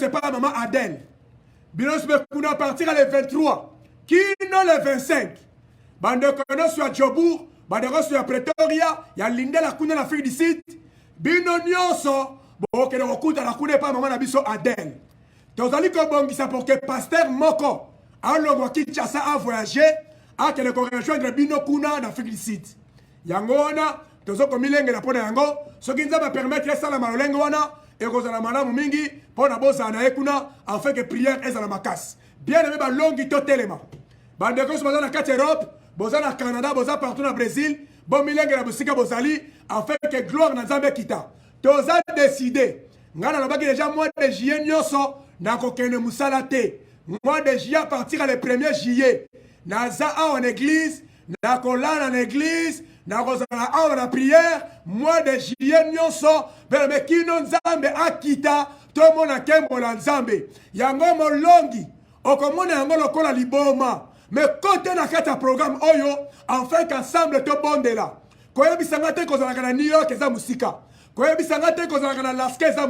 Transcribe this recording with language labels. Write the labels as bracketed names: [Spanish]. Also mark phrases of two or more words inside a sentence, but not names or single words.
[French] c'est pas maman [Lingala] Adèle bino se kuna [French] partir le 23 [Lingala] kino le 25 bandeko no sur Joburg bandeko sur Pretoria ya Lindela kuna na Afrique du Sud bino nyonso bokende kokuta na kuna pa maman na biso Adèle tozali ko bongisa [French] pour que pasteur [Lingala] moko alongwa Kinshasa a voyager a kende ko rejoindre bino kuna na Afrique du Sud yango wana tozoko milenge na pona yango soki nzamba permettre sala malolenge wana ekozala malamu mingi pona boza na ekuna [French] afin que prière [Lingala] ezala makasi [French] bien aimé [Lingala] ba longi to telema bandeko so boza na kati Europe boza na Canada boza partout na Brésil bon milenge na busika bozali [French] afin que gloire [Lingala] na Nzambe kita toza décidé ngana lobaki [French] déjà mois de juillet [Lingala] nyonso na kokende musala te [French] mois de juillet à partir le 1er juillet [Lingala] naza [French] en église [Lingala] na kolana [French] en église [Lingala] na kozala awa na prière [French] mois de juillet [Lingala] nyonso bele kino Nzambe akita to mona kembo la Nzambe yango molongi okomona yango lokola liboma [French] mais côté [Lingala] na kata programme oyo [French] enfin qu'ensemble [Lingala] to bondela koyebisanga te kozala na New York eza musika koyebisanga te kozala na Alaska eza